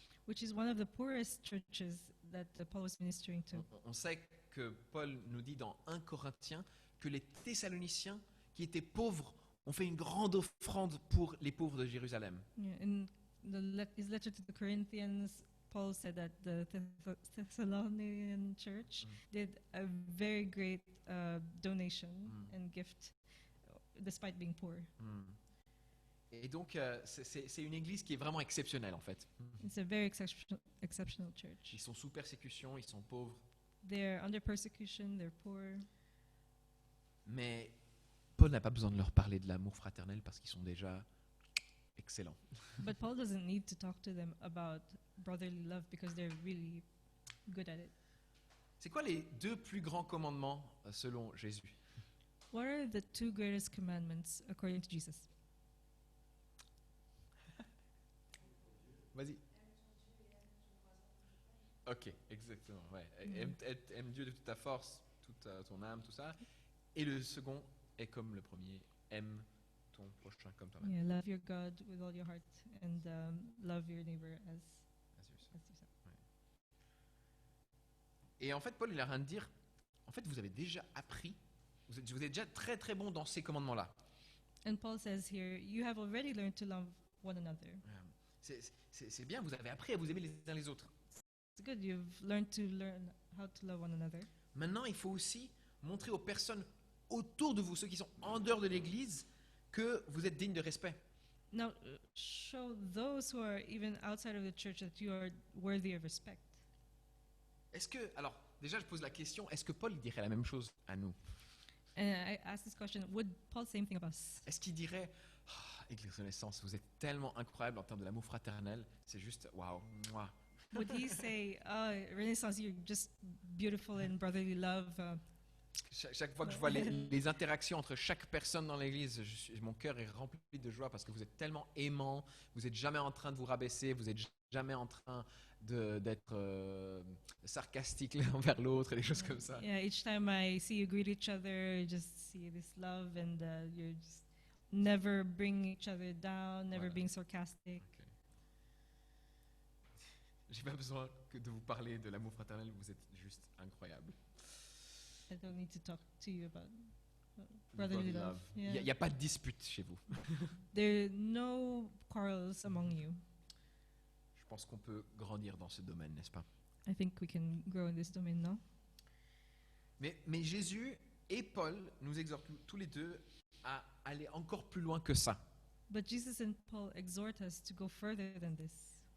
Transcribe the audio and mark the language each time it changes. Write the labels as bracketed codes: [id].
[en] which is one of the poorest churches that Paul was ministering to. [fr] On sait que Paul nous dit dans 1 Corinthiens que les Thessaloniciens qui étaient pauvres ont fait une grande offrande pour les pauvres de Jérusalem. [en] Yeah, in his letter to the Corinthians, Paul said that the Thessalonian church did a very great donation and gift, despite being poor. [fr] Et donc, c'est une église qui est vraiment exceptionnelle en fait. [en] It's a very exceptional church. [fr] Ils sont sous persécution, ils sont pauvres, [en] They're under persecution, they're poor. [fr] mais Paul n'a pas besoin de leur parler de l'amour fraternel parce qu'ils sont déjà excellents. [en] But Paul doesn't need to talk to them about brotherly love because they're really good at it. [fr] C'est quoi les deux plus grands commandements selon Jésus? [en] What are the two greatest commandments according to Jesus? [fr] Vas-y. Ok, exactement. Ouais. Aime Dieu de toute ta force, toute ton âme, tout ça. Et le second est comme le premier, aime ton prochain comme toi-même. [en] Yeah, love your God with all your heart and love your neighbor as yourself. [fr] Et en fait, Paul il a rien de dire. En fait, vous avez déjà appris, vous êtes déjà très très bon dans ces commandements-là. [en] And Paul says here, you have already learned to love one another. [fr] C'est bien, vous avez appris à vous aimer les uns les autres. [en] It's good, you've learn how to love one another. [fr] Maintenant, il faut aussi montrer aux personnes autour de vous, ceux qui sont en dehors de l'église, que vous êtes dignes de respect. [en] Now, show those who are even outside of the church that you are worthy of respect. [fr] Alors, déjà, je pose la question, est-ce que Paul il dirait la même chose à nous? [en] And I ask this question, would Paul say anything of us? [fr] Est-ce qu'il dirait, Église Renaissance, vous êtes tellement incroyable en termes de l'amour fraternel, c'est juste, waouh, moi. [en] Would he say, oh, Renaissance, you're just beautiful in brotherly love? [fr] Chaque fois que je vois les interactions entre chaque personne dans l'église, mon cœur est rempli de joie parce que vous êtes tellement aimants, vous n'êtes jamais en train de vous rabaisser, vous n'êtes jamais en train d'être sarcastique l'un envers l'autre et des choses comme ça. [en] Yeah, each time I see you greet each other, you just see this love and you're just never bringing each other down, never [fr] Voilà. [en] being sarcastic. Okay. [fr] J'ai pas besoin de vous parler de l'amour fraternel, vous êtes juste incroyable. [en] I don't need to talk to you about brotherly love. [fr] Il [en] Yeah. [fr] n'y a pas de dispute chez vous. [en] There are no quarrels among you. [fr] Je pense qu'on peut grandir dans ce domaine, n'est-ce pas? [en] I think we can grow in this domain now. [fr] Mais Jésus et Paul nous exhortent tous les deux à aller encore plus loin que ça. [en] But Jesus and Paul exhort us to go further than this.